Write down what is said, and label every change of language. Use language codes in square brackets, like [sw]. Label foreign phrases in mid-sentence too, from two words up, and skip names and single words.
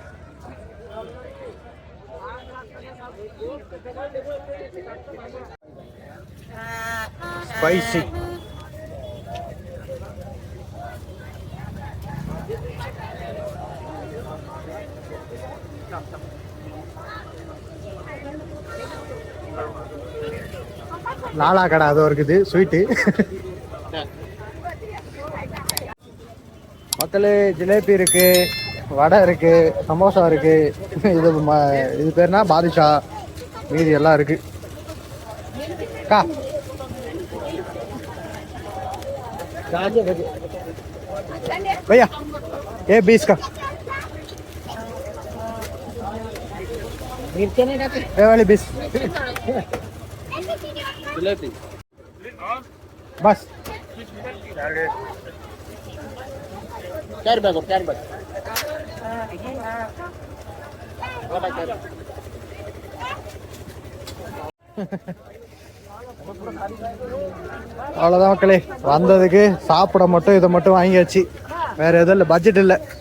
[ta] ஸ்பைசி லாலா கடை அது இருக்குது ஸ்வீட்டு. மக்களே ஜிலேபி இருக்கு, வடை இருக்கு, சமோசா இருக்கு. இது பேர்னா பாதுஷா, மீதி எல்லாம் இருக்கு. [hi] கா भैया ये 20 का मिर्ची नहीं डालते, ये वाली 20 बस 4 बैग [ta] அவ்வளோதான் மக்களே. வந்ததுக்கு சாப்பிட மட்டும் இதை மட்டும் வாங்கியாச்சு, வேற எதுவும் இல்லை. பட்ஜெட் இல்லை.